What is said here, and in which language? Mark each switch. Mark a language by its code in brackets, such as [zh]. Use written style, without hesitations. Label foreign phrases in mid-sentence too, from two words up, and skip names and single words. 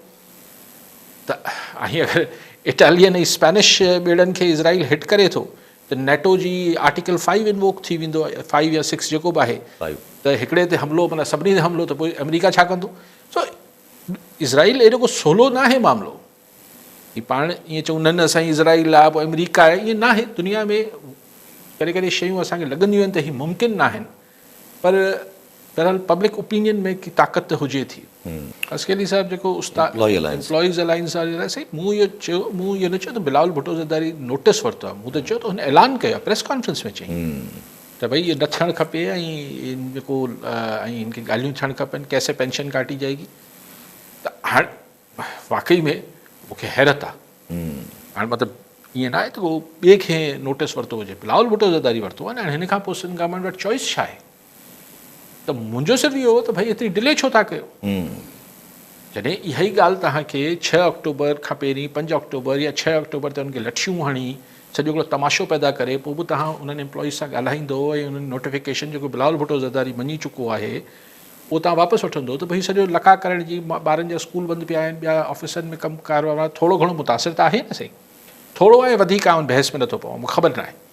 [sd] त ऐं अगरि इटालियन ऐं स्पेनिश ॿेड़नि खे इज़राइल हिट करे थो त नेटो जी आर्टिकल 5 इनवोक थी वेंदो आहे, 5 या 6 जेको बि आहे, त हिकिड़े ते हमिलो माना सभिनी ते हमिलो, त पोइ अमेरिका छा कंदो? सो इज़राइल एॾो को सवलो न आहे मामिलो। ही पाण ईअं चऊं न असांजी इज़राइल आहे पोइ अमेरिका आहे, ईअं न आहे। दुनिया में कॾहिं कॾहिं शयूं असांखे लॻंदियूं आहिनि त हीअ मुमकिन न आहिनि, पर बहरहाल [en] public opinion [sd] में की ताक़त त हुजे थी। अस्केली साहिब जेको एम्प्लॉइज़ अलायंस आहे, साईं मूं इहो न चयो त बिलावल भुट्टो ज़रदारी नोटिस वरितो आहे, मूं त चयो त हुन ऐलान कयो आहे, [en] press conference [sd] में चई त भई इहो न थियणु खपे ऐं जेको ऐं हिनखे ॻाल्हियूं थियणु खपनि, [ur] کیسے پنشن کاٹی جائے گی. [sd] त हाणे वाक़ई में मूंखे हैरत आहे। हाणे मतिलबु ईअं न आहे त उहो ॿिए खे नोटिस वरितो हुजे, बिलावल भुट्टो ज़रदारी वरितो आहे न। हाणे हिन खां पोइ सिंध गवर्नमेंट वटि चॉइस छा आहे? त मुंहिंजो सिर्फ़ु इहो हो त भई एतिरी डिले छो था कयो? जॾहिं इहा ई ॻाल्हि तव्हांखे 6 अक्टूबर खां पहिरीं 5 अक्टूबर या 6 अक्टूबर ते हुनखे लठियूं हणी सॼो हिकिड़ो तमाशो पैदा करे पोइ बि तव्हां उन्हनि एम्प्लॉइज़ सां ॻाल्हाईंदो ऐं उन्हनि नोटिफिकेशन जेको बिलावल भुट्टो ज़रदारी मञी चुको आहे उहो तव्हां वापसि वठंदो, त भई सॼो लका करण जी ॿारनि जा स्कूल बंदि पिया आहिनि, ॿिया ऑफिसनि में कमकार वारा थोरो घणो मुतासिर त आहे न साईं, थोरो आहे वधीक आहे, बहस में नथो पवां, मूंखे ख़बर न आहे।